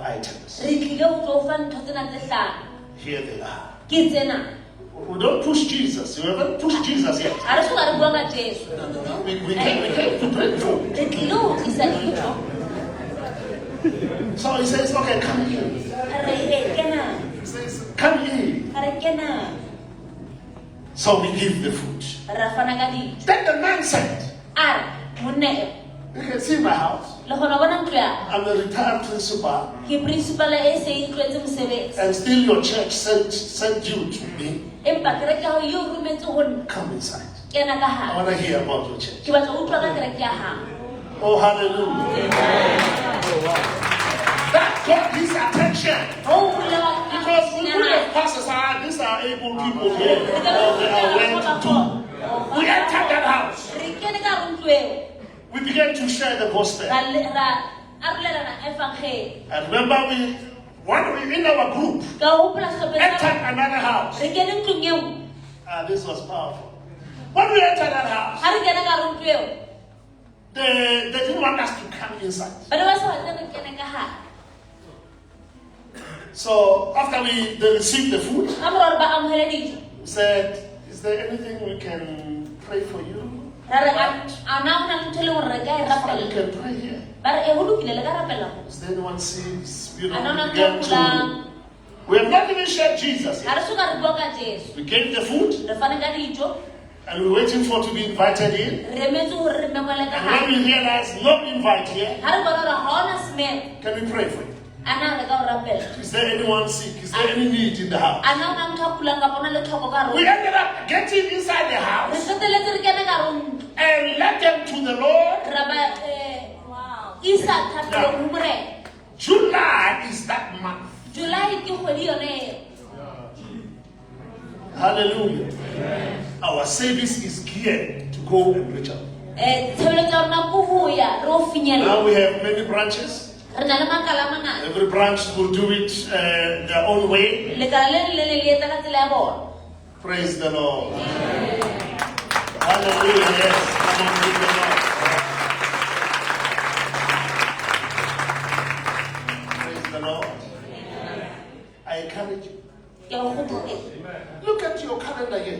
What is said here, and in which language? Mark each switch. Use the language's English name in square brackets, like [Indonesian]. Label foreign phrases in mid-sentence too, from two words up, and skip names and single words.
[Southern Sotho] Re tlile ho tlo fa ntho tsena tse hlano. [English] Here they are. [Southern Sotho] Ke tsena. [English] We don't push Jesus. You haven't pushed Jesus yet. [Southern Sotho] Ha re so ka re bua ka Jesu. [English] We came to bring food. [Southern Sotho] Re tlile ho tlisa dijo. [English] So he says, okay, come here. [Southern Sotho] Re kena. [English] He says, come here. [Southern Sotho] Re kena. [English] So we give the food. [Southern Sotho] Ra fana ka dijo. [English] Then the man said, [Southern Sotho] Monne, [English] you can see my house. [Southern Sotho] le gona bona ntlo ya. [English] I'm a retired principal. [Southern Sotho] Ke principal e se e tlwetse mosebetsi. [English] And still your church sent you to me. [Southern Sotho] Empa kereke ya hao yo rometse ho nna. [English] Come inside. [Southern Sotho] Kena ka [English] I [Southern Sotho] hare. [English] want to hear about your church. [Southern Sotho] Ke batla ho utlwa ka kereke ya hao. [English] Oh, hallelujah. That got his attention. [Southern Sotho] Ho bulewa [English] Because we could have passed aside, these are able people here. Or they are well to do. We entered that house. [Southern Sotho] Re kene ka hare ho ntlo eo. [English] We began to share the gospel. [Southern Sotho] Ra arolelana evangeli. [English] And remember, when we in our group, [Southern Sotho] Ka hopola sehlopheng sa [English] entered another house. [Southern Sotho] re kene ntlong eo. [English] This was powerful. When we entered that house, [Southern Sotho] Ha re kene ka hare ho ntlo eo. [English] they didn't want us to come inside. [Southern Sotho] Ba ne ba sa batle re kene ka hare. [English] So after they received the food, [Southern Sotho] Ka mora hore ba amohele dijo. [English] we said, is there anything we can pray for you? [Southern Sotho] Ra re ana hona le ntho e leng hore re ka e [English] We [Southern Sotho] rapella. [English] can pray here. [Southern Sotho] Ba re ho lokile le ka rapella ho. [English] Is there anyone sees? You know, [Southern Sotho] Ana [English] we [Southern Sotho] hona [English] began [Southern Sotho] ntho [English] to. [Southern Sotho] kulang. [English] We have not even shared Jesus [Southern Sotho] Ha [English] yet. [Southern Sotho] re so ka re bua ka Jesu. [English] We gave the food [Southern Sotho] Re fane ka dijo. [English] and we're waiting for to be invited in. [Southern Sotho] Re emetse hore re memele ka [English] And when [Southern Sotho] hare. [English] we realize no invite here, [Southern Sotho] Ha re bona hore ha hona semelo. [English] can we pray for you? [Southern Sotho] Ana re ka o rapella. [English] Is there anyone sick? Is there any need in the house? [Southern Sotho] Ana hona ntho a kulang kapa hona le tlhoko ka hare ho. [English] We ended up getting inside the [Southern Sotho] Re [English] house [Southern Sotho] qeteletse re kene ka hare ho ntlo. [English] and led them to the Lord. [Southern Sotho] Ra ba isa thapelo ho morena. [English] July is that month. [Southern Sotho] July ke kgwedi yone eo. [English] Hallelujah. Our service is geared to go and reach out. [Southern Sotho] Tshebeletso ya rona ke ho ya re o finyella. [English] Now we have many branches. [Southern Sotho] Re na le makala a mangata. [English] Every branch will do it their own way. [Southern Sotho] Lekala le leng le etsa ka tsela ya bona. [English] Praise the Lord. Hallelujah. Yes. Come on, praise the Lord. Praise the Lord. I encourage you. [Southern Sotho] Ke o kgothatsa. [English] Look at your calendar here.